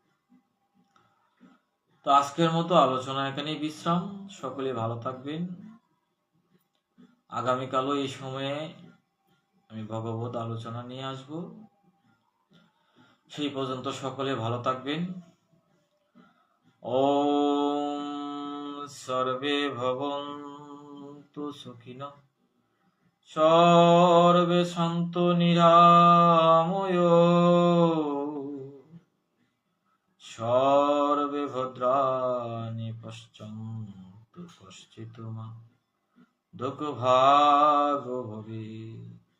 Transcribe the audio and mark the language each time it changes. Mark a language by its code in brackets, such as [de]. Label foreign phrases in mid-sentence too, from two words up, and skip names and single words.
[bn] তো আজকের মতো আলোচনা এখানেই বিশ্রাম। সকলে ভালো থাকবেন। আগামীকালও এই সময়ে আমি ভগবত আলোচনা নিয়ে আসব। সেই পর্যন্ত সকলে ভালো থাকবেন। [sa] ওম সর্বে ভবন্তু সুখিনঃ, সর্বে সন্তু নিরাময়ো, সর্বে ভদ্রাণি পশ্যন্তু কশ্চিৎ মা দুঃখভাগো ভবেৎ।